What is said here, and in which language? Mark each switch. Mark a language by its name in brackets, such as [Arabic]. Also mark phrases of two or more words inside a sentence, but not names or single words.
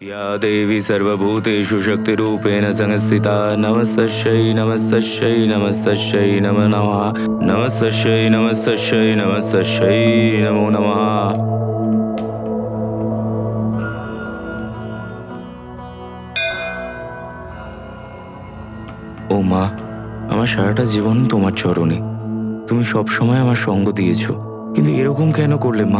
[Sanskrit] देवी सर्वभूतेषु शक्तिरूपेण संस्थिता नमस्तस्यै नमस्तस्यै नमस्तस्यै नमो नमः नमस्तस्यै नमस्तस्यै नमस्तस्यै नमो नमः। [Bangla] ও মা, আমার সারাটা জীবন তোমার চরণে। তুমি সব সময় আমার সঙ্গ দিয়েছো, কিন্তু এরকম কেন করলে মা?